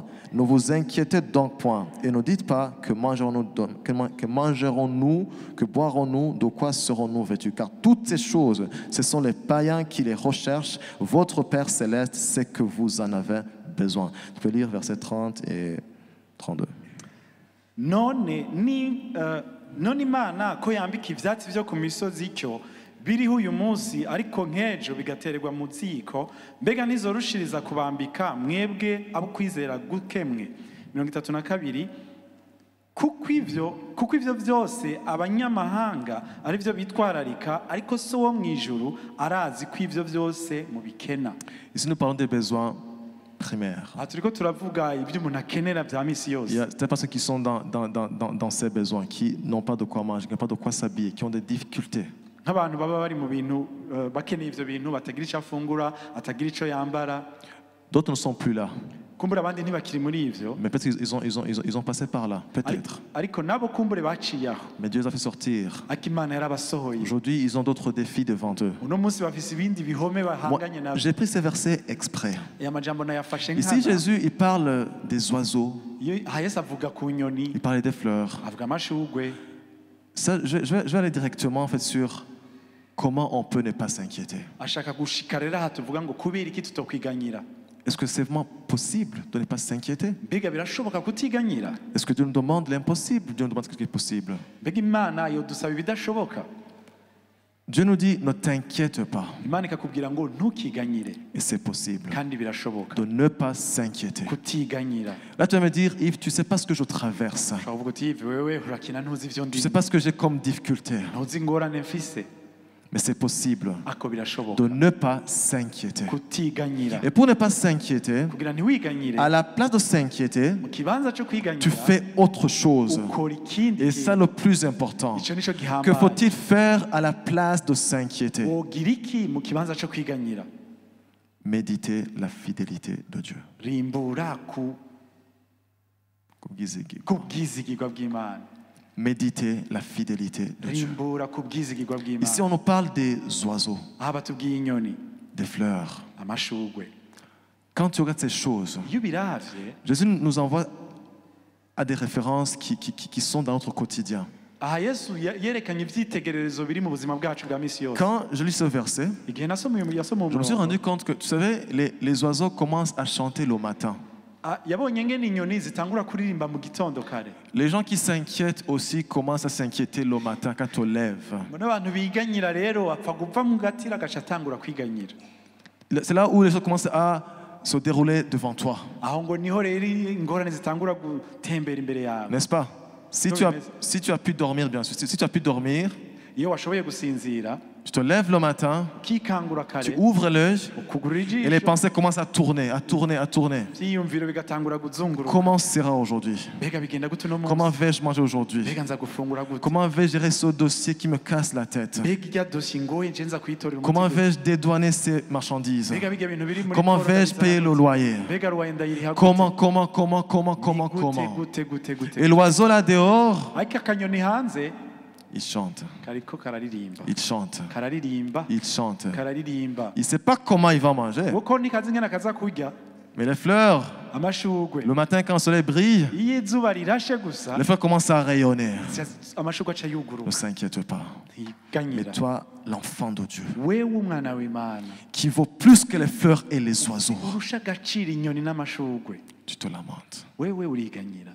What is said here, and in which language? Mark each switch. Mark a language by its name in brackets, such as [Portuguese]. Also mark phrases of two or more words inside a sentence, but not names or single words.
[French] Ne vous inquiétez donc point et ne dites pas que mangerons-nous, que boirons-nous, de quoi serons-nous vêtus? Car toutes ces choses, ce sont les païens qui les recherchent. Votre Père céleste sait que vous en avez besoin. Tu peux lire versets 30 et 32. [Rundi] none Imana ko yambika ivyatsi vyo ku misozi icyo biriho uyu munsi ariko nk'ejo bigatererwa mu ziko mbega nizorushiriza kubambika mwebwe abo kwizera gukemwe. 32 kuko ivyo vyose abanyamahanga ari byo bitwararika ariko so wo mwijuru arazi ko ivyo vyose mubikena. [French] Ici, nous parlons des besoins primaires. [Rundi] aha turiko turavuga ibyo umuntu akenera vya misi [French] Il y [Rundi] yose. [French] a des personnes qui sont dans ces besoins, qui n'ont pas de quoi manger, qui n'ont pas de quoi s'habiller, qui ont des difficultés. [Rundi] nk'abantu baba bari mu bintu bakeneye ivyo bintu batagira icyo afungura atagira icyo yambara. [French] D'autres ne sont plus là. [Rundi] kumbura abandi ntibakiri muri ivyo [French] Mais peut-être qu'ils ont passé par là, peut-être. [Rundi] ariko nabo kumbure baciye aho [French] Mais Dieu les a fait sortir. [Rundi] ariko Imana yarabasohoye. [French] Aujourd'hui, ils ont d'autres défis devant eux. [Rundi] uno munsi bafise ibindi bihome [French] Moi, [Rundi] bahanganye navyo. [French] j'ai pris ces versets exprès. [Rundi] aya majambo nayafashe [French] Ici, [Rundi] nkana [French] Jésus, il parle des oiseaux, [Rundi] aha Yesu avuga ku nyoni [French] il parle des fleurs. [Rundi] avuga amashugwe. [French] Ça, je vais aller directement en fait sur comment on peut ne pas s'inquiéter. [Rundi] ashaka gushika rero aha tuvuga ngo kubera iki tutokwiganyira. [French] Est-ce que c'est vraiment possible de ne pas s'inquiéter? [Rundi] mbega birashoboka kutiganyira? [French] Est-ce que Dieu nous demande l'impossible? Dieu nous demande ce qui est possible. [Rundi] mbega Imana yodusaba ibidashoboka? [French] Dieu nous dit, ne t'inquiète pas. [Rundi] Imana ikakubwira ngo ntukiganyire [French] Et c'est possible [Rundi] kandi birashoboka [French] de ne pas s'inquiéter. [Rundi] kutiganyira. [French] Là, tu vas me dire, Yves, tu ne sais pas ce que je traverse. [Rundi] ushobora kuvuga uti wewe urakina ntuzi ivyo [French] Tu ne [Rundi] ndi [French] sais pas ce que j'ai comme difficulté. [Rundi] ntuzi ingorane mfise. [French] Mais c'est possible [Rundi] ako birashoboka [French] de ne pas s'inquiéter. [Rundi] kutiganyira. [French] Et pour ne pas s'inquiéter, [Rundi] kugira ntiwiganyire [French] à la place de s'inquiéter, [Rundi] mu kibanza cyo [French] tu [Rundi] kwiganyira [French] fais autre chose. [Rundi] ukora ikindi [French] Et ça, le plus important. [Rundi] icyo nico [French] Que [Rundi] gihambaye. [French] faut-il faire à la place de s'inquiéter? [Rundi] wogira iki mu kibanza cyo kwiganyira? [French] Méditer la fidélité de Dieu. [Rundi] rimbura ku bwizigirwa bw'Imana. [French] Méditer la fidélité de Dieu. [Rundi] rimbura ku bwizigirwa [French] Ici, [Rundi] bw'Imana. [French] on nous parle des oiseaux, [Rundi] aha batubwiye inyoni [French] des fleurs. [Rundi] amashugwe. [French] Quand tu regardes ces choses, [Rundi] iyo ubiravye [French] Jésus nous envoie à des références qui sont dans notre quotidien. [Rundi] aha Yesu yerekanye ivyitegererezo biri mu buzima bwacu bwa misi yose. [French] Quand je lis ce verset, [Rundi] igihe nasoma [French] je me suis rendu compte que, tu savez, les oiseaux commencent à chanter le matin. [Rundi] yabonye ngene inyoni zitangura kuririmba mu gitondo kare. [French] Les gens qui s'inquiètent aussi commencent à s'inquiéter le matin quand on lève. [Rundi] mbona abantu biganyira rero apfa gupfa mu gatira agaca atangura kwiganyira. [French] C'est là où les choses commencent à se dérouler devant toi, [Rundi] aho ngo niho rero ingorane zitangura gutembera imbere yawe. [French] n'est-ce pas? Si tu as pu dormir, bien sûr, si tu as pu dormir, [Rundi] iyo washoboye gusinzira [French] tu te lèves le matin, [Rundi] ukikangura [French] tu [Rundi] kare [French] ouvres l'œil [Rundi] ukugura [French] et les [Rundi] ijisho [French] pensées commencent à tourner, à tourner, à tourner. [Rundi] ivyiyumviro bigatangura kuzunguruka. [French] Comment sera aujourd'hui? [Rundi] mbega bigenda gute uno [French] Comment [Rundi] munsi? [French] vais-je manger aujourd'hui? [Rundi] mbega nza gufungura gute? [French] Comment vais-je gérer ce dossier qui me casse la tête? [Rundi] mbega irya dosiye ngoye nje nza kuyitorera [French] Comment [Rundi] umuti gute? [French] vais-je dédouaner ces marchandises? [Rundi] mbega bijya bintu biri muri [French] Comment [Rundi] korora [French] vais-je payer le loyer? [Rundi] mbega ruwaye ndayiriha gute? [French] Comment? [Rundi] gute [French] Et l'oiseau là dehors, [Rundi] ariko akanyoni hanze [French] il chante, [Rundi] kariko kararirimba [French] il chante, [Rundi] kararirimba [French] il chante. [Rundi] kararirimba [French] Il ne sait pas comment il va manger. [Rundi] kuko nikazi ngena kaza kurya [French] Mais les fleurs, [Rundi] amashugwe [French] Le matin, quand le soleil brille, [Rundi] iyo izuba rirashe gusa [French] les fleurs commencent à rayonner. [Rundi] amashugwe aca [French] Ne [Rundi] yuguruka [French] s'inquiète pas. Mais [Rundi] ntiganyira [French] toi, l'enfant de Dieu, [Rundi] wewe umwana w'Imana [French] qui vaut plus que les fleurs et les oiseaux, [Rundi] urusha agaciro inyoni n'amashugwe [French] tu te lamentes, [Rundi] wewe uriganyira